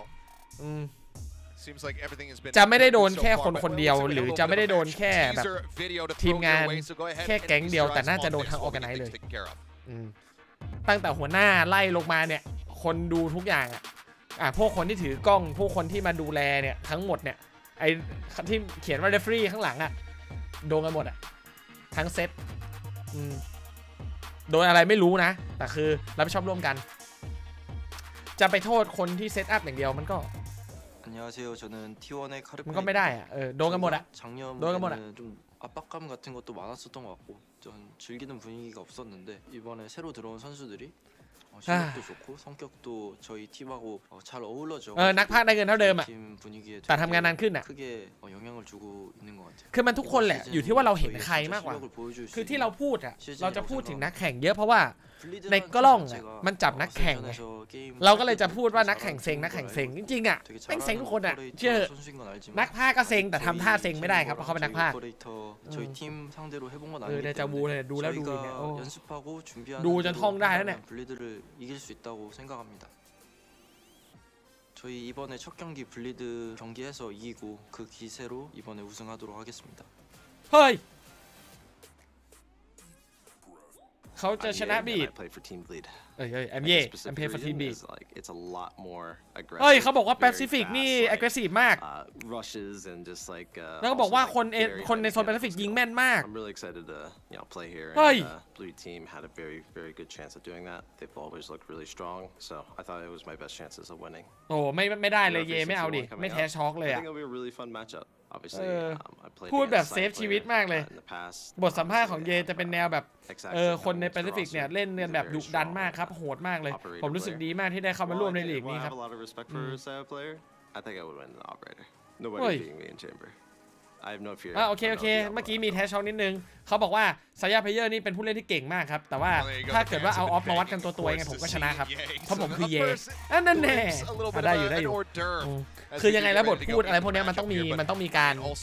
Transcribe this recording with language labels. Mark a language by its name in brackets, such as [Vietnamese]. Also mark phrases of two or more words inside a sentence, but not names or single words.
[Thai] จะไม่ได้โดนแค่คนเดียวหรือจะไม่ได้โดนแค่แบบทีมงานแค่แก๊งเดียวแต่น่าจะโดนทั้งออร์แกไนซ์เลยตั้งแต่หัวหน้าไล่ลงมาเนี่ยคนดูทุกอย่างอ่ะพวกคนที่ถือกล้องพวกคนที่มาดูแลเนี่ยทั้งหมดเนี่ยไอ้ที่เขียนว่าเรฟรี่ข้างหลังอ่ะโดนกันหมดอ่ะทั้งเซต โดนอะไรไม่รู้นะแต่คือรับผิดชอบร่วมกันจะไปโทษคนที่เซตอัพอย่างเดียวมันก็ไม่ได้อ่ะโดนกันหมดอ่ะโดนกันหมดอ่ะ [Korean] 압박감 같은 것도 많았었던 것 같고 전 즐기는 분위기가 없었는데 이번에 새로 들어온 선수들이 실력도 좋고 성격도 저희 팀하고 잘 어울러져. [Thai] นักพากย์ได้เงินเท่าเดิมอ่ะแต่ทำงานนานขึ้นอ่ะ [Korean] 크게 영향을 주고 있는 것 같아요. [Thai] คือมันทุกคนแหละอยู่ที่ว่าเราเห็นใครมากกว่าคือที่เราพูดอ่ะเราจะพูดถึงนักแข่งเยอะเพราะว่าในกล้องมันจับนักแข่งไงเราก็เลยจะพูดว่านักแข่งเซ็งนักแข่งเซ็งจริงๆอ่ะเป็นเซ็งทุกคนอ่ะเชื่อนักพากย์ก็เซ็งแต่ทำท่าเซ็งไม่ได้ครับเพราะเขาเป็นนักพากย์เดจาวูเนี่ยดูแล้วดูเนี่ยดูจนท่องได้แล้วเนี่ย [Korean] 저희 이번에 첫 경기 블리드 경기에서 이기고 그 기세로 이번에 우승하도록 하겠습니다. [Thai] เฮ้ยเขาจะชนะบีด [English] I'm play for team beat [Thai] เฮ้ยเขาบอกว่า Pacific นี่ aggressive มากแล้วก็บอกว่าคนในโซน Pacific ยิงแม่นมากเฮ้ย [English] Blue team had a very good chance of doing that. They've always looked really strong, so I thought it was my best chances of winning. [Thai] โอ้ไม่ได้เลยเย่ไม่เอาดิไม่แท้ช็อกเลยอ่ะ [English] I think it'll be a really fun matchup. Obviously, I played [Thai] พูดแบบเซฟชีวิตมากเลยบทสัมภาษณ์ของเยจะเป็นแนวแบบคนในแปซิฟิกเนี่ยเล่นกันแบบดุดันมากครับโหดมากเลยผมรู้สึกดีมากที่ได้เข้ามาร่วมในลีกนี้ครับโอเคเมื่อกี้มีแทชช็อกนิดนึงเขาบอกว่าซายาเพเยอร์นี่เป็นผู้เล่นที่เก่งมากครับแต่ว่าถ้าเกิดว่าเอาออฟมาวัดกันตัวยังไงผมก็ชนะครับเพราะผมคือเยนั่นแน่ได้อยู่คือยังไงแล้วบทพูดอะไรพวกนี้มันต้องมีการ